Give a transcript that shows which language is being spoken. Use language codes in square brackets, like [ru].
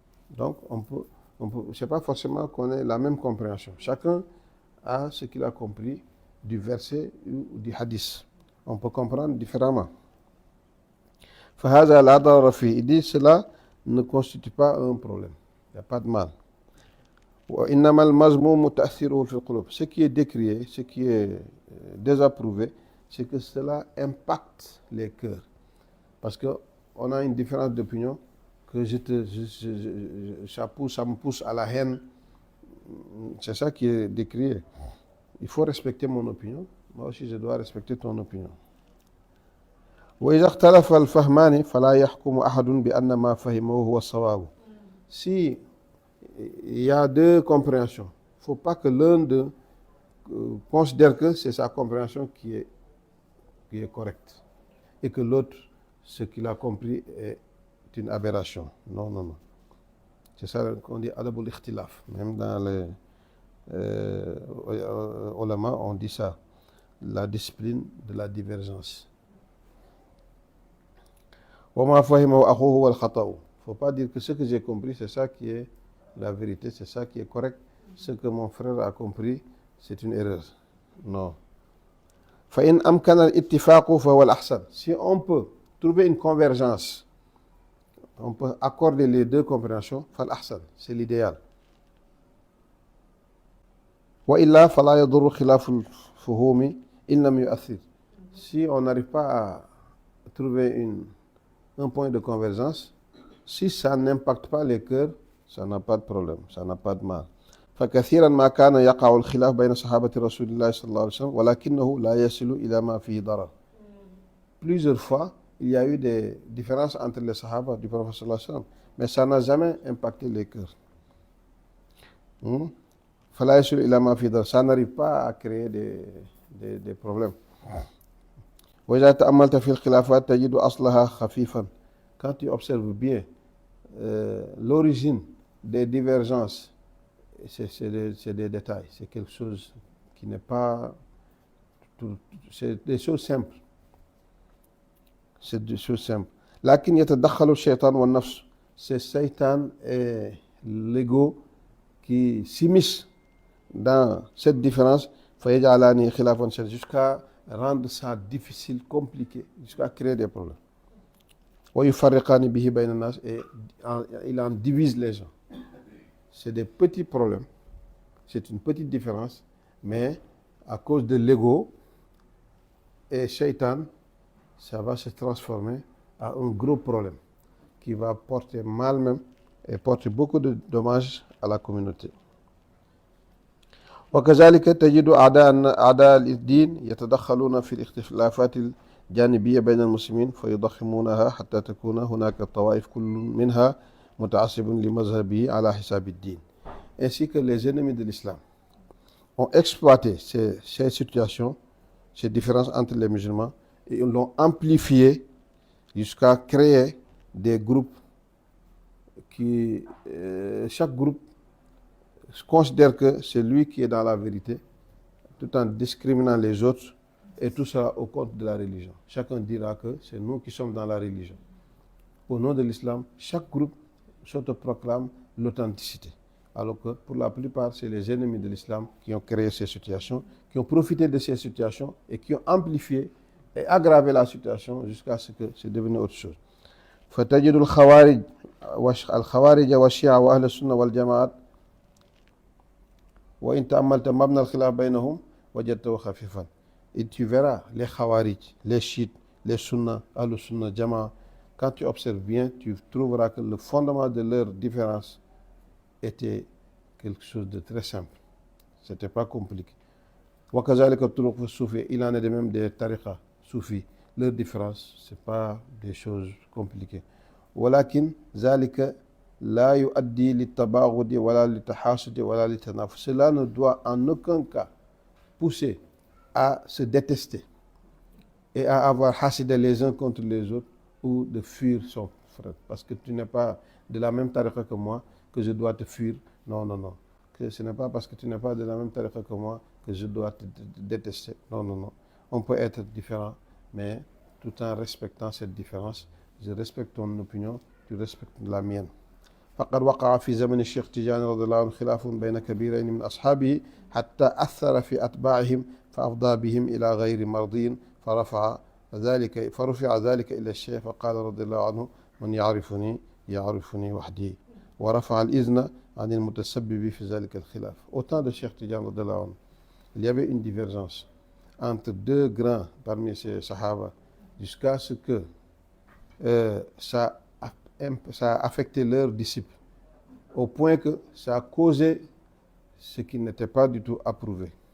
[fr] Donc, c'est pas forcément qu'on ait la même compréhension. Chacun a ce qu'il a compris du verset ou du hadith. On peut comprendre différemment. [ar] فهذا لا ضرر فيه. [fr] Il dit cela ne constitue pas un problème. Il n'y a pas de mal. [ar] وإنما المذموم تأثيره في القلوب. [fr] Ce qui est décrié, ce qui est désapprouvé, c'est que cela impacte les cœurs. Parce qu'on a une différence d'opinion que ça me pousse à la haine. C'est ça qui est décrié. Il faut respecter mon opinion. Moi aussi, je dois respecter ton opinion. [ar] وإذا اختلف الفهمان فلا يحكم أحد بأن ما فهمه هو الصواب. [fr] Si il y a deux compréhensions, il ne faut pas que l'un d'eux considère que c'est sa compréhension qui est correcte et que l'autre, ce qu'il a compris est une aberration. Non, non, non. C'est ça qu'on dit adab al-ikhtilaf. Même dans les ulama, on dit ça. La discipline de la divergence. [ar] وما فهمه أخوه هو الخطأ. [fr] Il ne faut pas dire que ce que j'ai compris, c'est ça qui est la vérité, c'est ça qui est correct. Ce que mon frère a compris, c'est une erreur. Non. [ar] فإن أمكن الاتفاق فهو الأحسن. [fr] Si on peut trouver une convergence, on peut accorder les deux compréhensions, [ar] فالأحسن, [fr] c'est l'idéal. [ar] وإلا فلا يضر خلاف الفهوم إن لم يؤثر. [fr] Si on n'arrive pas à trouver un point de convergence, si ça n'impacte pas les cœurs, ça n'a pas de problème, ça n'a pas de mal. [ar] فكثيرا ما كان يقع الخلاف بين صحابة رسول الله صلى الله عليه وسلم ولكنه لا يصل إلى ما فيه ضرر. [fr] Plusieurs fois, il y a eu des différences entre les sahaba du prophète [ar] sallallahu alayhi wa sallam, [fr] mais ça n'a jamais impacté les cœurs. [ar] فلا يصل إلى ما فيه ضرر. [fr] Ça n'arrive pas à créer des problèmes. [ar] وإذا تأملت في الخلافات تجد أصلها خفيفا. [fr] Quand tu observes bien l'origine des divergences, c'est des détails, c'est quelque chose qui n'est pas... C'est des choses simples. C'est des choses simples. [ar] لكن يتدخل الشيطان والنفس. [fr] C'est Satan et l'ego qui s'immiscent dans cette différence [ar] فيجعلان خلافا شديدا [fr] jusqu'à rendre ça difficile, compliqué, jusqu'à créer des problèmes. [ar] ويفرقان به بين الناس. [fr] Et il en divise les gens. C'est des petits problèmes, c'est une petite différence, mais à cause de l'ego et Shaitan, ça va se transformer en un gros problème qui va porter mal même et porter beaucoup de dommages à la communauté. [ar] وكذلك تجد أعداء الدين يتدخلون في الاختلافات الجانبية بين المسلمين فيضخمونها حتى تكون هناك طوائف كل منها متعصب لمذهبه على حساب الدين. [fr] Ainsi que les ennemis de l'islam ont exploité ces situations, ces différences entre les musulmans, et ils l'ont amplifié jusqu'à créer des groupes qui, chaque groupe considère que c'est lui qui est dans la vérité, tout en discriminant les autres, et tout ça au compte de la religion. Chacun dira que c'est nous qui sommes dans la religion. Au nom de l'islam, chaque groupe s'autoproclame l'authenticité. Alors que pour la plupart, c'est les ennemis de l'islam qui ont créé ces situations, qui ont profité de ces situations et qui ont amplifié et aggravé la situation jusqu'à ce que c'est devenu autre chose. [ar] فتجد الخوارج والشيعة وأهل السنة والجماعة وإن تأملت مبنى الخلاف بينهم وجدته خفيفا. [fr] Et tu verras les Khawarij, les Chiites, les Sunna, Ahl-Sunna, Jama'a. Quand tu observes bien, tu trouveras que le fondement de leur différence était quelque chose de très simple. Ce n'était pas compliqué. [ar] وكذلك الطرق الصوفية. [fr] Il en est de même des tariqas soufis. Leur différence, ce n'est pas des choses compliquées. [ar] ولكن ذلك لا يؤدي للتباغض ولا للتحاسد ولا للتنافس. [fr] Cela ne doit en aucun cas pousser à se détester et à avoir hasid les uns contre les autres ou de fuir son frère. Parce que tu n'es pas de la même tariqa que moi que je dois te fuir. Non, non, non. Que ce n'est pas parce que tu n'es pas de la même tariqa que moi que je dois te détester. Non, non, non. On peut être différent, mais tout en respectant cette différence. Je respecte ton opinion, tu respectes la mienne. [ar] فقد وقع في زمن الشيخ تيجاني رضي الله عنه خلاف بين كبيرين من أصحابه حتى أثر في أتباعهم فأفضى بهم إلى غير مرضين فرفع ذلك إلى الشيخ فقال رضي الله عنه من يعرفني وحدي ورفع الإذن عن المتسبب في ذلك الخلاف. [fr] Au temps de Cheikh Tidiane [ar] رضي الله عنه, [fr] il y avait une divergence entre deux grands parmi ces sahaba jusqu'à ce que ça a affecté leurs disciples au point que ça a causé ce qui n'était pas du tout approuvé.